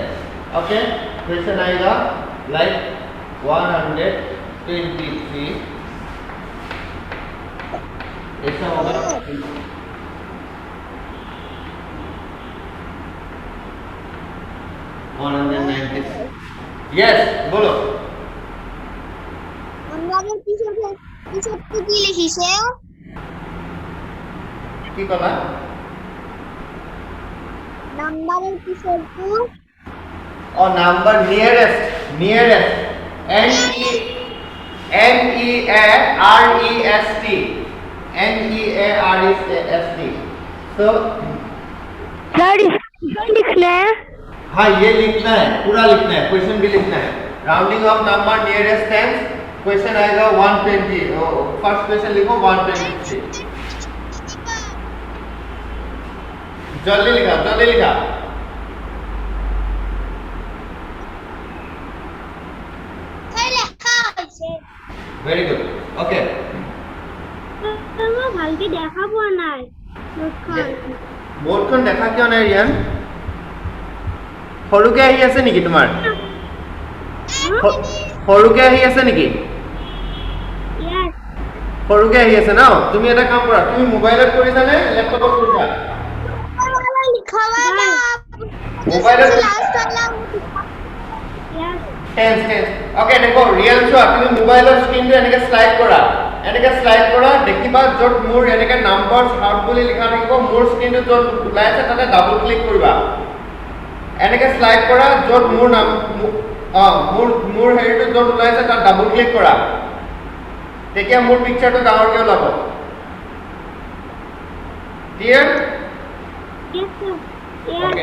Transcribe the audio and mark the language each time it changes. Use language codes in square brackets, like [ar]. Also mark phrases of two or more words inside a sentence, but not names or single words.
[en] okay question [hi] आएगा लाइक 123 ऐसा होगा 196. यस बोलो [as] নাম্বারের পিছনে কি লিখিছে কি কলা নাম্বারের পিছনে [hi] और नंबर नियरेस्ट N E A R E S T so सर लिखना है हाँ ये लिखना है पूरा लिखना है क्वेश्चन भी लिखना है [en] rounding off number nearest [hi] 10 क्वेश्चन आएगा 120 [en] first question [hi] लिखो 123 जल्दी लिखा [en] very good okay [as] মই ভালকে দেখা পোৱা নাই बोर्डখন দেখা কিয় নাই ৰিয়ান সৰুকে আহি আছে নেকি তোমাৰ সৰুকে আহি আছে নেকি সৰুকে আহি আছে ন তুমি এটা কাম কৰা তুমি মোবাইলত কৰিছা নে ল্যাপটপত কৰিছা মোবাইলত টেন্স [hi] ओके देखो रियल चोआ [as] তুমি মোবাইলৰ স্ক্ৰিনটো এনেকে স্লাইড কৰা দেখিবা যত মোৰ এনেকে [en] number out [as] বুলি লিখা থাকিব মোৰ স্ক্ৰিনটো যত ওলাই আছে তাতে [en] double click [as] কৰিবা এনেকে স্লাইড কৰা যত মোৰ নাম মোৰ হেৰিটো যত ওলাই আছে তাত [en] double click [as] কৰা তেতিয়া মোৰ পিকচাৰটো ডাঙৰকৈ ওলাব [en] clear okay